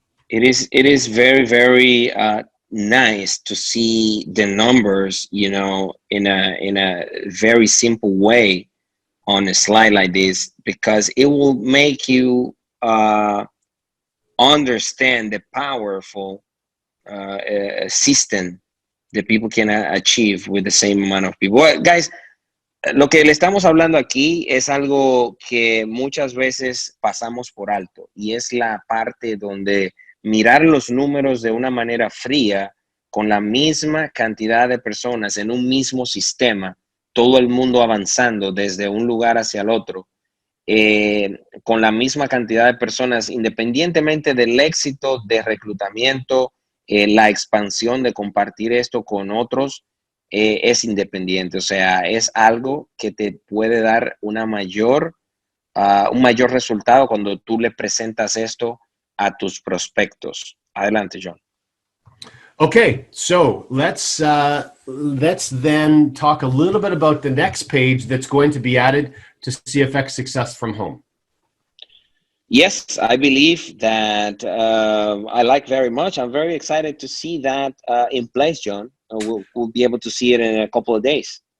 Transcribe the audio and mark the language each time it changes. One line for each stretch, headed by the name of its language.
English: It is very, very nice to see the numbers, you know, in a very simple way on a slide like this, because it will make you understand the powerful system that people can achieve with the same amount of people. Well, guys,
Spanish: lo que le estamos hablando aquí es algo que muchas veces pasamos por alto, y es la parte donde mirar los números de una manera fría, con la misma cantidad de personas en un mismo sistema, todo el mundo avanzando desde un lugar hacia el otro, con la misma cantidad de personas, independientemente del éxito de reclutamiento, la expansión de compartir esto con otros, es independiente. O sea, es algo que te puede dar un mayor resultado cuando tú le presentas esto a tus prospectos. Adelante, John.
English: Okay, so let's then talk a little bit about the next page that's going to be added to CFX Success from Home. Yes, I believe that I like very much. I'm very excited to see that in place, John. We'll be able to see it in a couple of days.